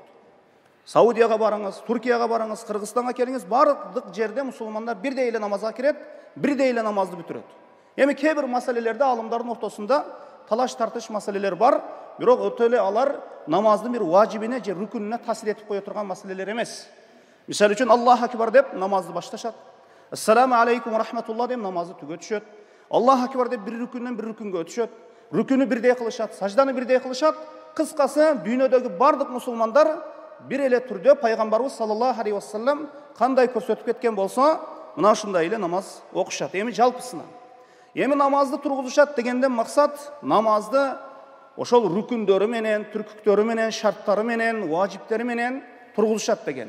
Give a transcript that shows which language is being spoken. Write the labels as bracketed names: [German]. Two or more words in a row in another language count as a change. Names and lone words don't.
[Kyrgyz] Саудияга барыңыз, Туркияга барыңыз, Кыргызстанга келиңиз, бардык жерде мусулмандар бирдей эле намазга кирет, бирдей эле намазды бүтүрөт. Эми кээ бир маселелерде аалымдардын ортосунда талаш тартыш маселелер бар, бирок өтө эле алар намаздын бир важибине же рүкүнүнө таасир этип кое турган маселелер эмес. Мисалы үчүн [Arabic] الله أكبر [Kyrgyz] деп намазды башташат. [Arabic] السلام عليكم ورحمة الله [Kyrgyz] деп намазды түгөтүшөт. [Arabic] الله أكبر [Kyrgyz] деп бир рүкүндөн бир рүкүнгө өтүшөт. Рүкүнү бирдей кылышат, сажданы бирдей кылышат. Кыскасы, дүйнөдөгү бардык мусулмандар бир эле түрдө Пайгамбарыбыз [Arabic] صلى الله عليه وسلم [Kyrgyz] кандай көрсөтүп кеткен болсо, мына ушундай эле намаз окушат. Эми жалпысына. Эми намазды тургузушат дегенден максат намазды ошол рүкүндөрү менен, түркүктөрү менен, шарттары менен, важиптери менен тургузушат дегени.